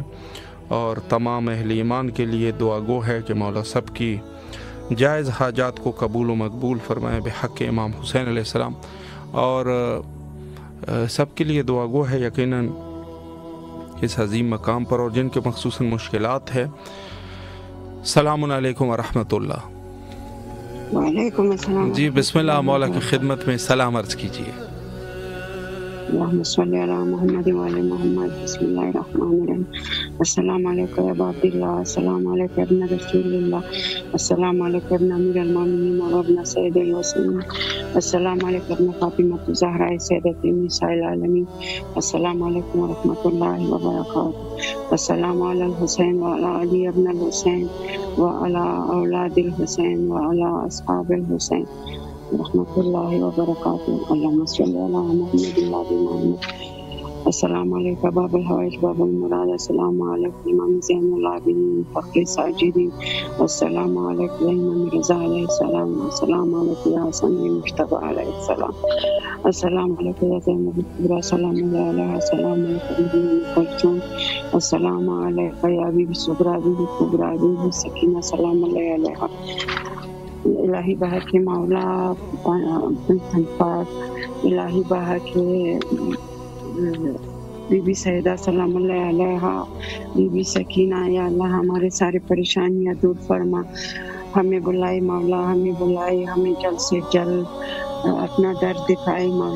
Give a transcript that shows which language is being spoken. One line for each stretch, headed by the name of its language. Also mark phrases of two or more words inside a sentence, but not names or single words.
Urdu: اور تمام اہل ایمان کے لیے دعا گو ہے کہ مولا سب کی جائز حاجات کو قبول و مقبول فرمائے بحق امام حسین علیہ السلام. اور سب کے لیے دعا گو ہے یقیناً اس عظیم مقام پر، اور جن کے مخصوصاً مشکلات ہے.
Arabic: سلامٌ عليكم ورحمة الله. وعليكم السلام.
Urdu: جی بسم اللہ، مولا کی خدمت میں سلام عرض کیجیے.
Arabic: اللهم صل على محمد وآل محمد. بسم الله الرحمن الرحيم. السلام عليك يا أبا عبد الله، السلام عليك ابن رسول الله، السلام عليك ابن أمير المؤمنين وابن سيد الوصيين، السلام عليك ابن فاطمة الزهراء سيدة نساء العالمين، السلام عليكم ورحمة الله وبركاته. السلام على الحسين وعلى علي بن الحسين وعلى أولاد الحسين وعلى أصحاب الحسين رحمة الله وبركاته. اللهم صل على محمد وآل محمد. السلام عليك باب الحوائج باب المراد, السلام عليك إمام زين العابدين فخر الساجدين، السلام عليك إمام رضا عليه السلام, السلام عليك يا حسن مجتبى عليه السلام, السلام عليك يا زينب كبرى سلام عليها، السلام عليك ابن كلثوم، السلام عليك يا بيبي صغرى بيبي كبرى بيبي سكينة سلام عليها.
Urdu: الٰہی باہر کے مولا الٰہی باہر کے بی بی سیدہ
Arabic: سلام عليها,
Urdu: بی بی سکینہ، یا اللہ ہمارے سارے پریشانیاں دور فرما. ہمیں بلائے مولا، ہمیں بلائے، ہمیں جلد سے جلد اپنا درد دکھائے مولا.